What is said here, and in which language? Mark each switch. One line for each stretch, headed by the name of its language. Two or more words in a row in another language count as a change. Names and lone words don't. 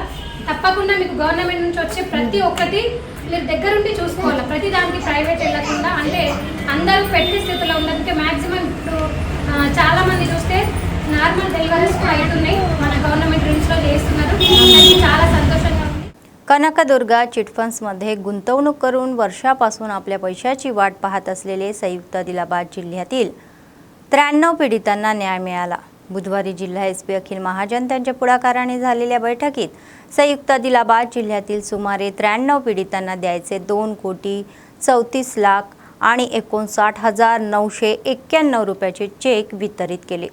Telugu: తప్పకుండా మీకు గవర్నమెంట్ నుంచి వచ్చే ప్రతి ఒక్కటి మీరు దగ్గరుండి చూసుకోవాలి. ప్రతి దానికి ప్రైవేట్ వెళ్ళకుండా అంటే అందరూ పెట్టే స్థితిలో ఉండదంటే మ్యాక్సిమం ఇప్పుడు చాలామంది చూస్తే
English: normal deliveries
Telugu: కూడా అవుతున్నాయి. మన గవర్నమెంట్ రిమ్స్లో చేస్తున్నారు. అది చాలా సంతోషంగా ఉంది.
Marathi: कनकदुर्गा चिटफंड्समध्ये गुंतवणूक करून वर्षापासून आपल्या पैशाची वाट पाहत असलेले संयुक्त आदिलाबाद जिल्ह्यातील 93 पीडितांना न्याय मिळाला. बुधवारी जिल्हा एसपी अखिल महाजन त्यांच्या पुढाकाराने झालेल्या बैठकीत संयुक्त आदिलाबाद जिल्ह्यातील सुमारे 93 पीडितांना द्यायचे 2,34,00,000 आणि 59,991 रुपयाचे चेक वितरित केले.